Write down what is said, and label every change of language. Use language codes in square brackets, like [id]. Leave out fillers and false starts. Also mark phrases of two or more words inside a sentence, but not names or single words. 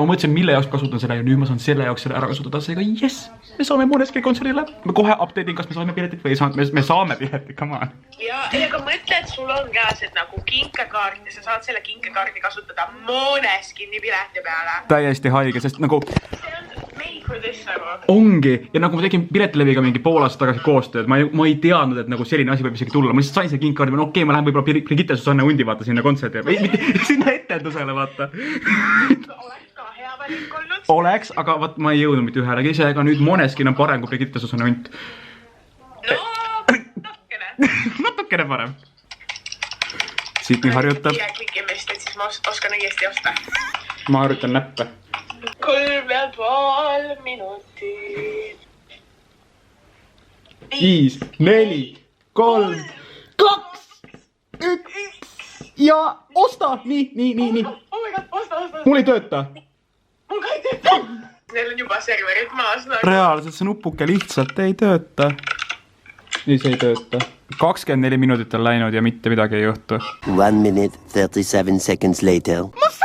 [et] Ma mõtlesin, mille jaoks kasutan seda ja nüüd ma saan selle jaoks selle ära kasutada. Seega, yes, me saame Måneskin'i kontserdile. Ma kohe update'in, kas me saame piletit või ei saanud. Me saame piletit, [en] come on. [et] Ja aga mõtle, et sul on käes, et nagu kinkekaart ja sa saad selle kinkekaardi kasutada Måneskin'i pileti peale. Täiesti haige, sest nagu [en] made for this nagu. [et] Ongi, ja nagu ma tegin piletileviga mingi pool aastat tagasi koostööd, ma ei teadnud, et nagu selline asi võib isegi tulla. Ma lihtsalt sain selle kinkkaardi, ma okei, ma lähen võib-olla Brigitte Susanne Hundi vaata sinna kontserdi. Ei, mitte sinna etendusele vaata. Oleks ka hea valik olnud. Oleks, aga vaat ma ei jõudnud mitte ühelegi ise, aga nüüd Måneskin on parem kui Brigitte Susanne Hunt. No, natukene. Natukene parem. Sydney harjutab. Kõiki meist, et siis ma oskan õiesti osta. Ma harjutan näppe. 3,5 minutit. 5, 4, 3, 2, 1 ja osta! Nii. [en] Oh my god, [et] osta. Mul ei tööta. Mul ka ei tööta. Neil on juba serverid maas. Reaalselt see nupuke lihtsalt ei tööta. Ei, see ei tööta. 24 minutit on läinud ja mitte midagi ei juhtu. [en] 1 minute 37 seconds later.